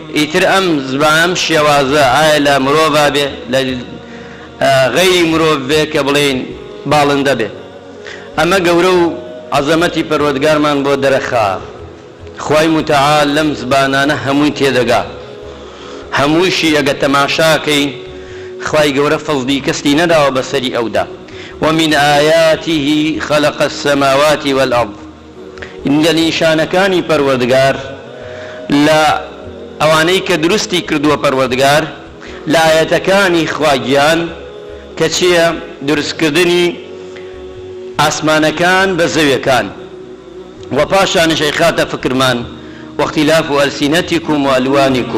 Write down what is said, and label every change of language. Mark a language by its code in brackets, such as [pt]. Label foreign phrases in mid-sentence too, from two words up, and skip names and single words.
[ckb] ئیتر ئەم زبان شێوازە ئایا لە مرۆڤا بێ لە غەیری مرۆڤ بێ کە بڵێن باڵندە بێ. ئەمە گەورە و عەزەمەتی پەروەردگارمان بۆ دەرەخا. خوای متعال لەم زبانانە هەمووی تێدەگا، هەموویشی ئەگە تەماشاکەی خوای گەورە فەزلی کەستی نەداوە بەسەری ئەودا. [ar] ومن آياته خلق السماوات والأرض [ckb] لە نیشانەکانی پەروەردگار لە ئەوانەی کە دروستی کردووە پەروەردگار لە ئاەتەکانی خواگیان کە چییە؟ دروستکردنی ئاسمانەکان بە زەویەکان و پاشانشەی خاتە فکرمان [ar] واختلاف ئەلسینەتیکم و ئەلوانیکم.